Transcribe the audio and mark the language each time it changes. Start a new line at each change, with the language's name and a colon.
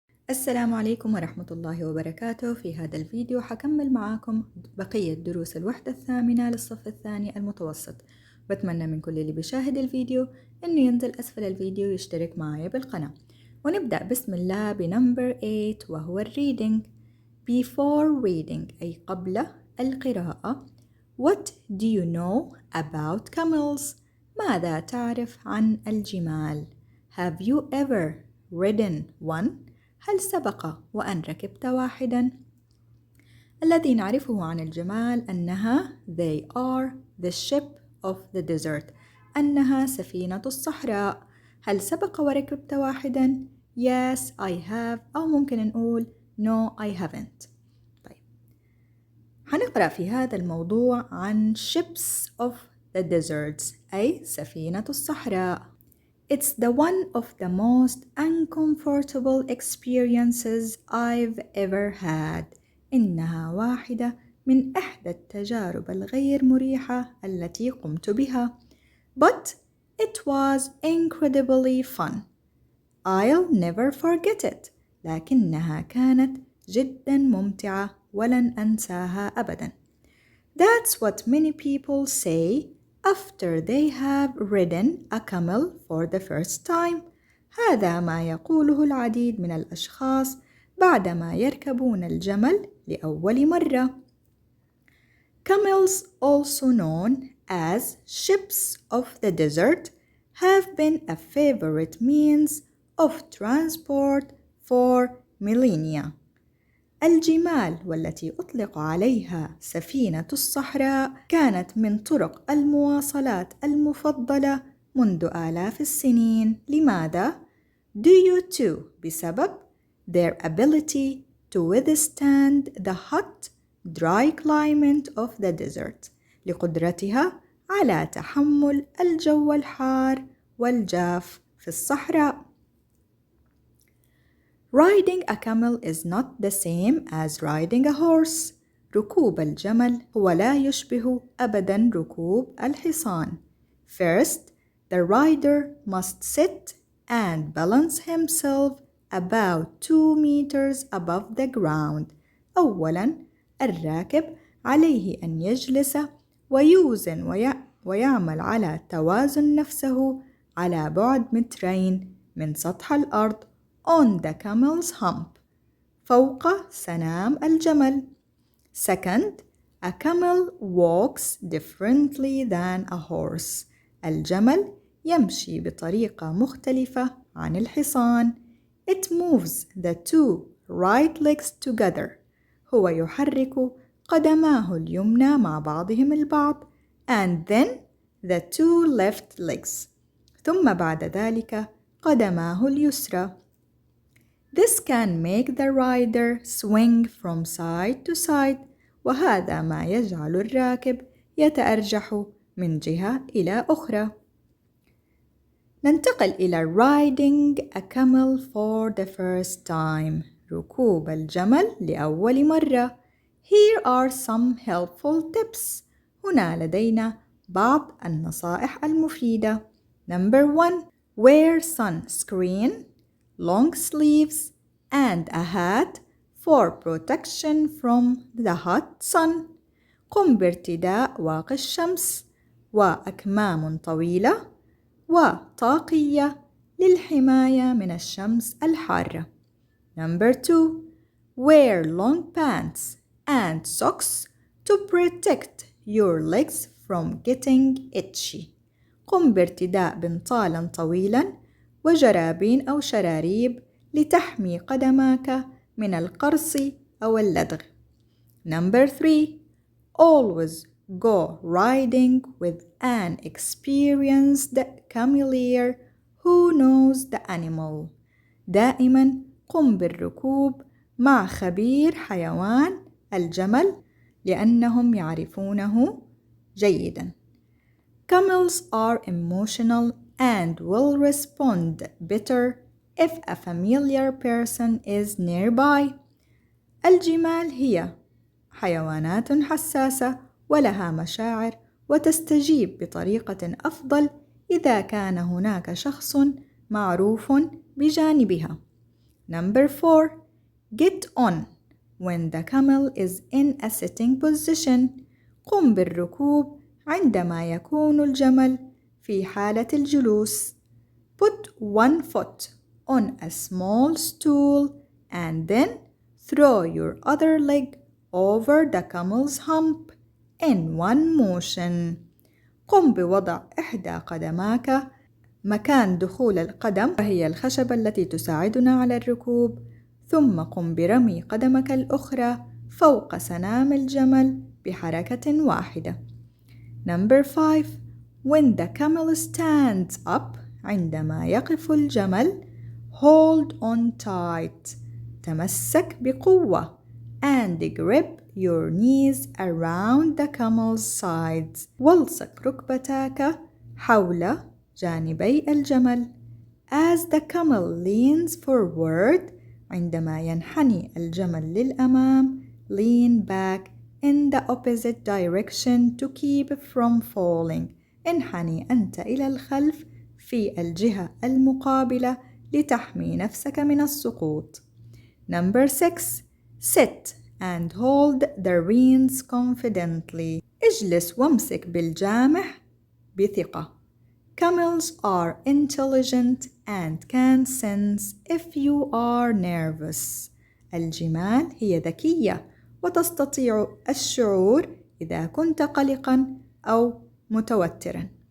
Arabic: السلام عليكم ورحمة الله وبركاته. في هذا الفيديو حكمل معاكم بقية دروس الوحدة الثامنة للصف الثاني المتوسط. بتمنى من كل اللي بيشاهد الفيديو إنه ينزل أسفل الفيديو ويشترك معايا بالقناة. ونبدأ بسم الله بنمبر 8 وهو الريدنج.
English: Before reading
Arabic: أي قبل القراءة.
English: What do you know about camels؟
Arabic: ماذا تعرف عن الجمال؟
English: Have you ever ridden one؟
Arabic: هل سبق وأن ركبت واحداً؟ الذي نعرفه عن الجمال أنها
English: they are the ship of the desert،
Arabic: أنها سفينة الصحراء. هل سبق وركبت واحداً؟
English: Yes I have،
Arabic: أو ممكن نقول
English: No I haven't.
Arabic: طيب، هنقرأ في هذا الموضوع عن
English: ships of the deserts
Arabic: أي سفينة الصحراء.
English: It's the one of the most uncomfortable experiences I've ever had.
Arabic: إنها واحدة من إحدى التجارب الغير مريحة التي قمت بها.
English: But it was incredibly fun. I'll never forget it.
Arabic: لكنها كانت جدا ممتعة ولن أنساها أبدا.
English: That's what many people say after they have ridden a camel for the first time.
Arabic: هذا ما يقوله العديد من الأشخاص بعدما يركبون الجمل لأول مرة.
English: Camels, also known as ships of the desert, have been a favorite means of transport for millennia.
Arabic: الجمال والتي أطلق عليها سفينة الصحراء كانت من طرق المواصلات المفضلة منذ آلاف السنين. لماذا؟
English: Due to
Arabic: بسبب
English: their ability to withstand the hot, dry climate of the desert،
Arabic: لقدرتها على تحمل الجو الحار والجاف في الصحراء.
English: Riding a camel is not the same as riding a horse.
Arabic: ركوب الجمل هو لا يشبه أبداً ركوب الحصان.
English: First, the rider must sit and balance himself about 2 meters above the ground.
Arabic: أولاً، الراكب عليه أن يجلس ويوزن ويعمل على توازن نفسه على بعد 2 متر من سطح الأرض
English: on the camel's hump،
Arabic: فوق سنام الجمل.
English: Second, a camel walks differently than a horse.
Arabic: الجمل يمشي بطريقة مختلفة عن الحصان.
English: It moves the 2 right legs together.
Arabic: هو يحرك قدماه اليمنى مع بعضهم البعض.
English: And then the 2 left legs.
Arabic: ثم بعد ذلك قدماه اليسرى.
English: This can make the rider swing from side to side،
Arabic: وهذا ما يجعل الراكب يتأرجح من جهة إلى أخرى. ننتقل إلى
English: riding a camel for the first time،
Arabic: ركوب الجمل لأول مرة.
English: Here are some helpful tips.
Arabic: هنا لدينا بعض النصائح المفيدة.
English: Number 1. Wear sunscreen, long sleeves, and a hat for protection from the hot sun.
Arabic: قم بارتداء واقي الشمس وأكمام طويلة وطاقية للحماية من الشمس الحارة.
English: Number 2. Wear long pants and socks to protect your legs from getting itchy.
Arabic: قم بارتداء بنطالا طويلا وجرابين أو شراريب لتحمي قدماك من القرص أو اللدغ.
English: Number 3. Always go riding with an experienced camelier who knows the animal.
Arabic: دائما قم بالركوب مع خبير حيوان الجمل لأنهم يعرفونه جيدا.
English: Camels are emotional and will respond better if a familiar person is nearby.
Arabic: الجمال هي حيوانات حساسة ولها مشاعر وتستجيب بطريقة أفضل إذا كان هناك شخص معروف بجانبها.
English: Number 4. Get on when the camel is in a sitting position.
Arabic: قم بالركوب عندما يكون الجمل في حالة الجلوس.
English: Put one foot on a small stool and then throw your other leg over the camel's hump in one motion.
Arabic: قم بوضع إحدى قدماك مكان دخول القدم وهي الخشبة التي تساعدنا على الركوب، ثم قم برمي قدمك الأخرى فوق سنام الجمل بحركة واحدة.
English: Number 5. When the camel stands up
Arabic: عندما يقف الجمل
English: hold on tight
Arabic: تمسك بقوة
English: and grip your knees around the camel's sides
Arabic: والصق ركبتاك حول جانبي الجمل.
English: As the camel leans forward
Arabic: عندما ينحني الجمل للأمام
English: lean back in the opposite direction to keep from falling.
Arabic: انحني أنت إلى الخلف في الجهة المقابلة لتحمي نفسك من السقوط.
English: Number 6. Sit and hold the reins confidently.
Arabic: اجلس وامسك بالجامح بثقة.
English: Camels are intelligent and can sense if you are nervous.
Arabic: الجمال هي ذكية وتستطيع الشعور إذا كنت قلقاً أو متوتراً.